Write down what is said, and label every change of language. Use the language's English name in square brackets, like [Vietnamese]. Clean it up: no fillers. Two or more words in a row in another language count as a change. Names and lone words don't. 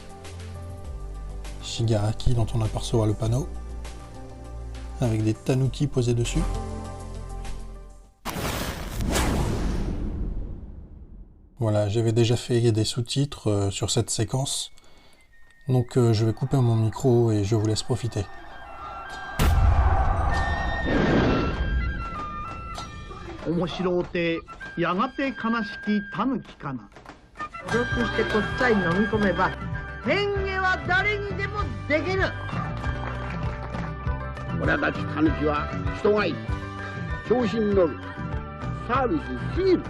[French] Shigaraki dont on aperçoit le panneau, avec des tanuki posés dessus. Voilà, j'avais déjà fait des sous-titres sur cette séquence, donc je vais couper mon micro et je vous laisse profiter. [Japanese] 面白うてやがて悲しきタヌキかな。努力してこっさい飲み込めば変化は誰にでもできる。俺たちタヌキは人がいい、調子に乗る、サービスすぎる。